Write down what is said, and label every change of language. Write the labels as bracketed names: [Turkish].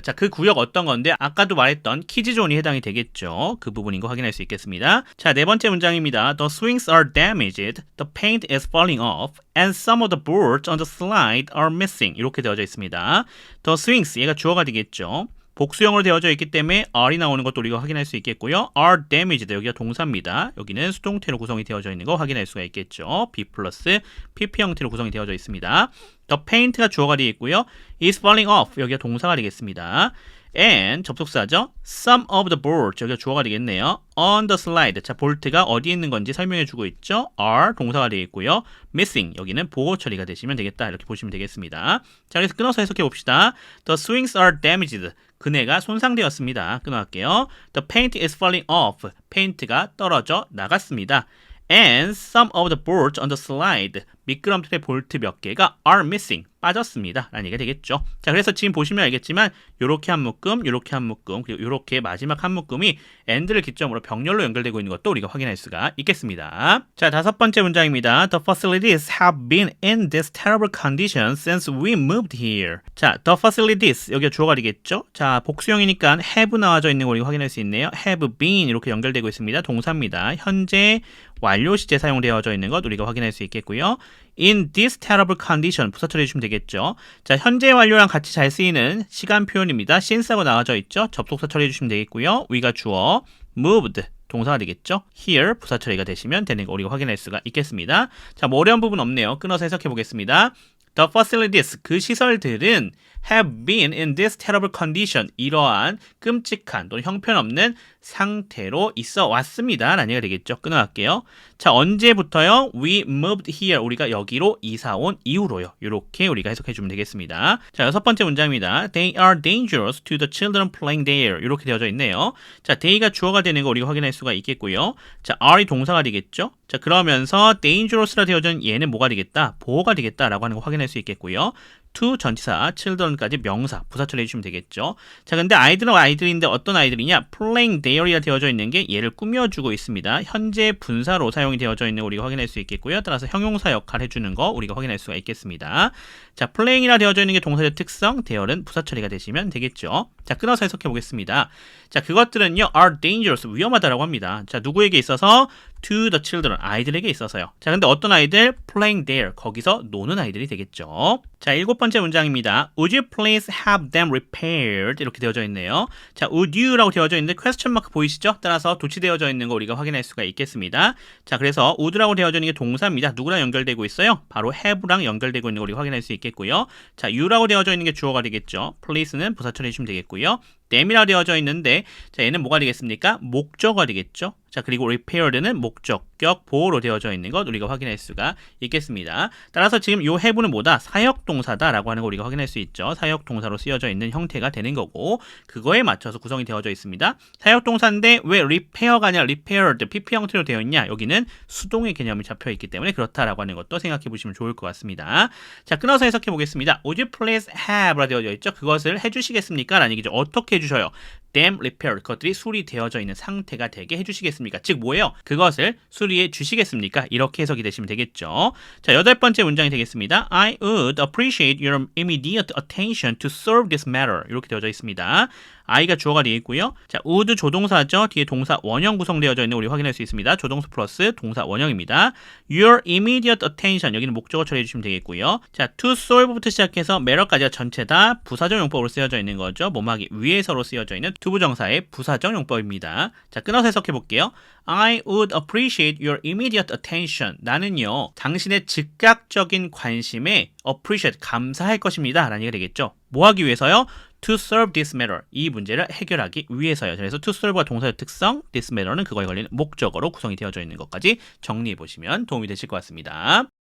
[Korean] 자, 그 구역 어떤 건데 아까도 말했던 키즈 존이 해당이 되겠죠. 그 부분인 거 확인할 수 있겠습니다. 자, 네 번째 문장입니다. [English] The swings are damaged, the paint is falling off, and some of the boards on the slide are missing. [Korean] 이렇게 되어져 있습니다. [English] The swings, [Korean] 얘가 주어가 되겠죠. 복수형으로 되어져 있기 때문에 are이 나오는 것도 우리가 확인할 수 있겠고요. [English] are damaged, [Korean] 여기가 동사입니다. 여기는 수동태로 구성이 되어져 있는 거 확인할 수가 있겠죠. be 플러스 pp 형태로 구성이 되어져 있습니다. the paint가 주어가 되어 있고요. [English] is falling off, [Korean] 여기가 동사가 되겠습니다. and 접속사죠. [English] some of the boards, [Korean] 여기가 주어가 되겠네요. [English] on the slide, [Korean] 자, 볼트가 어디에 있는 건지 설명해 주고 있죠. are 동사가 되어 있고요. missing, 여기는 보호 처리가 되시면 되겠다. 이렇게 보시면 되겠습니다. 자, 그래서 끊어서 해석해 봅시다. [English] The swings are damaged, [Korean] 그네가 손상되었습니다. 끊어갈게요. [English] The paint is falling off, [Korean] 페인트가 떨어져 나갔습니다. [English] And some of the boards on the slide, [Korean] 미끄럼틀의 볼트 몇 개가 [English] are missing, [Korean] 빠졌습니다. 라는 얘기가 되겠죠. 자, 그래서 지금 보시면 알겠지만 요렇게 한 묶음, 요렇게 한 묶음, 그리고 요렇게 마지막 한 묶음이 and를 기점으로 병렬로 연결되고 있는 것도 우리가 확인할 수가 있겠습니다. 자, 다섯 번째 문장입니다. [English] The facilities have been in this terrible condition since we moved here. [Korean] 자, the facilities, 여기가 주어가 되겠죠. 자, 복수형이니까 have 나와져 있는 거 우리가 확인할 수 있네요. have been 이렇게 연결되고 있습니다. 동사입니다. 현재 완료 시제 사용되어져 있는 것 우리가 확인할 수 있겠고요. [English] In this terrible condition, [Korean] 부사 처리해 주시면 되겠죠. 자, 현재 완료랑 같이 잘 쓰이는 시간 표현입니다. since하고 나와져 있죠. 접속사 처리해 주시면 되겠고요. we가 주어, moved 동사가 되겠죠. here 부사 처리가 되시면 되는 거 우리가 확인할 수가 있겠습니다. 자, 뭐 어려운 부분 없네요. 끊어서 해석해 보겠습니다. [English] The facilities, [Korean] 그 시설들은 [English] have been in this terrible condition. [Korean] 이러한 끔찍한 또는 형편없는 상태로 있어 왔습니다. 라는 얘기가 되겠죠. 끊어갈게요. 자, 언제부터요? [English] We moved here. [Korean] 우리가 여기로 이사 온 이후로요. 이렇게 우리가 해석해 주면 되겠습니다. 자, 여섯 번째 문장입니다. [English] They are dangerous to the children playing there. [Korean] 이렇게 되어져 있네요. 자, they가 주어가 되는 거 우리가 확인할 수가 있겠고요. 자, are이 동사가 되겠죠. 자, 그러면서 dangerous라 되어져 있는 얘는 뭐가 되겠다? 보호가 되겠다라고 하는 거 확인할 수 있겠고요. to 전치사, children까지 명사, 부사처리 해주시면 되겠죠. 자, 근데 아이들은 아이들인데 어떤 아이들이냐? [English] playing there [Korean] 이라 되어져 있는 게 얘를 꾸며주고 있습니다. 현재 분사로 사용이 되어져 있는 거 우리가 확인할 수 있겠고요. 따라서 형용사 역할 해주는 거 우리가 확인할 수가 있겠습니다. 자, playing이라 되어져 있는 게 동사의 특성, there는 부사처리가 되시면 되겠죠. 자, 끊어서 해석해 보겠습니다. 자, 그것들은요, [English] are dangerous, [Korean] 위험하다라고 합니다. 자, 누구에게 있어서? [English] to the children, [Korean] 아이들에게 있어서요. 자, 근데 어떤 아이들? [English] playing there, [Korean] 거기서 노는 아이들이 되겠죠. 자, 일곱 번째 문장입니다. [English] Would you please have them repaired? [Korean] 이렇게 되어져 있네요. 자, would you라고 되어져 있는데 question mark 보이시죠? 따라서 도치되어져 있는 거 우리가 확인할 수가 있겠습니다. 자, 그래서 would라고 되어져 있는 게 동사입니다. 누구랑 연결되고 있어요? 바로 have랑 연결되고 있는 거 우리가 확인할 수 있겠고요. 자, you라고 되어져 있는 게 주어가 되겠죠. please는 부사처리 해주시면 되겠고요. them이라 되어져 있는데, 자, 얘는 뭐가 되겠습니까? 목적어가 되겠죠. 자, 그리고 repaired는 목적격 보호로 되어져 있는 것 우리가 확인할 수가 있겠습니다. 따라서 지금 요 have는 뭐다? 사역동사다라고 하는 거 우리가 확인할 수 있죠. 사역동사로 쓰여져 있는 형태가 되는 거고, 그거에 맞춰서 구성이 되어져 있습니다. 사역동사인데 왜 repair가 아니라 repaired, pp 형태로 되어 있냐? 여기는 수동의 개념이 잡혀 있기 때문에 그렇다라고 하는 것도 생각해 보시면 좋을 것 같습니다. 자, 끊어서 해석해 보겠습니다. [English] Would you please have [Korean] 라 되어져 있죠. 그것을 해주시겠습니까? 라는 얘기죠. 어떻게 해주셔요? [English] them repaired, [Korean] 그것들이 수리되어져 있는 상태가 되게 해주시겠습니까? 즉 뭐예요? 그것을 수리해 주시겠습니까? 이렇게 해석이 되시면 되겠죠. 자, 여덟 번째 문장이 되겠습니다. [English] I would appreciate your immediate attention to solve this matter. [Korean] 이렇게 되어져 있습니다. I가 주어가 되어 있고요. 자, would 조동사죠. 뒤에 동사 원형 구성되어져 있는 우리 확인할 수 있습니다. 조동사 플러스 동사 원형입니다. [English] Your immediate attention, [Korean] 여기는 목적어 처리해 주시면 되겠고요. 자, to solve부터 시작해서 matter까지가 전체 다 부사적 용법으로 쓰여져 있는 거죠. 뭐뭐하기 위해서로 쓰여져 있는 투부정사의 부사적 용법입니다. 자, 끊어서 해석해 볼게요. [English] I would appreciate your immediate attention. [Korean] 나는요, 당신의 즉각적인 관심에 appreciate, 감사할 것입니다. 라는 얘기가 되겠죠. 뭐 하기 위해서요? [English] To solve this matter. [Korean] 이 문제를 해결하기 위해서요. 그래서 to solve가 동사의 특성, this matter는 그거에 걸리는 목적어로 구성이 되어져 있는 것까지 정리해 보시면 도움이 되실 것 같습니다.